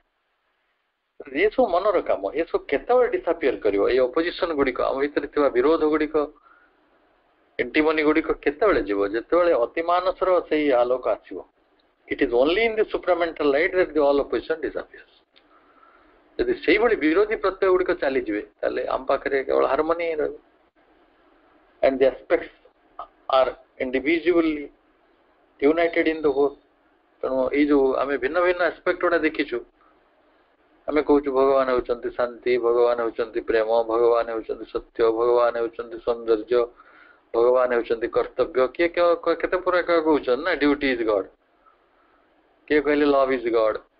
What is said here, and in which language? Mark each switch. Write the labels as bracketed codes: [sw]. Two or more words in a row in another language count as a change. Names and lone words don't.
[or] ଏସବୁ ମନର କାମ, ଏସବୁ କେତେବେଳେ ଡିସାପିୟର କରିବ? ଏଇ ଅପୋଜିସନ ଗୁଡିକ, ଆମ ଭିତରେ ଥିବା ବିରୋଧ ଗୁଡିକ, ଏଣ୍ଟିମନି ଗୁଡିକ କେତେବେଳେ ଯିବ? ଯେତେବେଳେ ଅତିମାନସର ସେଇ ଆଲୋକ ଆସିବ। [en] It is only in the supramental light that the all opposition disappears. [or] ଯଦି ସେଇଭଳି ବିରୋଧୀ ପ୍ରତ୍ୟୟ ଗୁଡିକ ଚାଲିଯିବେ ତାହେଲେ ଆମ ପାଖରେ କେବଳ ହାରମୋନି ହିଁ ରହିବ। [en] And the aspects are indivisibly united in the whole. [or] ତେଣୁ ଏଇ ଯୋଉ ଆମେ ଭିନ୍ନ ଭିନ୍ନ ଆସ୍ପେକ୍ଟ ଗୁଡା ଦେଖିଛୁ, ଆମେ କହୁଛୁ ଭଗବାନ ହେଉଛନ୍ତି ଶାନ୍ତି, ଭଗବାନ ହେଉଛନ୍ତି ପ୍ରେମ, ଭଗବାନ ହେଉଛନ୍ତି ସତ୍ୟ, ଭଗବାନ ହେଉଛନ୍ତି ସୌନ୍ଦର୍ଯ୍ୟ, ଭଗବାନ ହେଉଛନ୍ତି କର୍ତ୍ତବ୍ୟ, କିଏ କେତେ ପ୍ରକାର କହୁଛନ୍ତି ନା [en] duty is God, [or] କିଏ କହିଲେ [en] love is God.